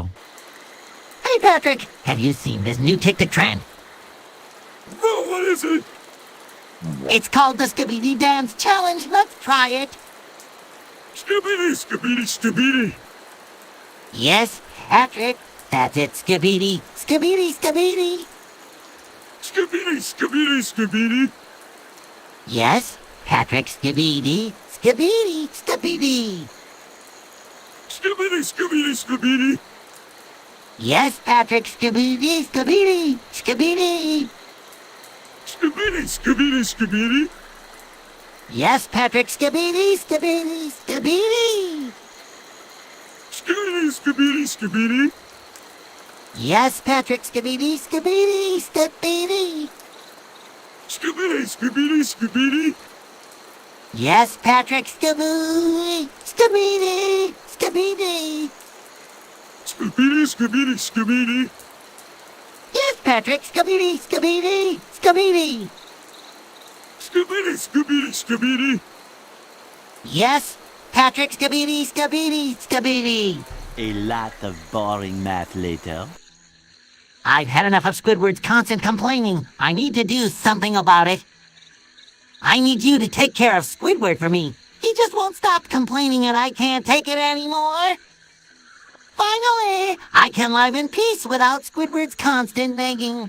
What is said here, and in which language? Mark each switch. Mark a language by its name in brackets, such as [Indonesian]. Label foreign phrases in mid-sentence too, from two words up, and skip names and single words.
[English] Hey, Patrick, have you seen this new TikTok trend? Oh, what is it? It's called the Skibidi Dance Challenge. Let's try it. Skibidi, skibidi, skibidi. Yes, Patrick. That's it, Skibidi. Skibidi, Skibidi. Skibidi, skibidi, skibidi. Yes, Patrick, Skibidi. Skibidi, Skibidi. Skibidi, skibidi, skibidi. Yes, Patrick, Skibidi, Skibidi. Skibidi. Skibidi, skibidi, skibidi. Yes, Patrick, Skibidi, Skibidi, Skibidi. Skibidi, skibidi, skibidi. Yes, Patrick, Skibidi, Skibidi, Skibidi. Skibidi, skibidi, skibidi. Yes, Patrick, Scooby! Scooby! Scooby! Scooby, Scooby, Scooby. Yes, Patrick, Scooby! Scooby! Scooby! Scooby, Scooby, Scooby. Yes, Patrick, Scooby! Scooby! Scooby! A lot of boring math later. I've had enough of Squidward's constant complaining. I need to do something about it. I need you to take care of Squidward for me. He just won't stop complaining and I can't take it anymore. Finally, I can live in peace without Squidward's constant begging.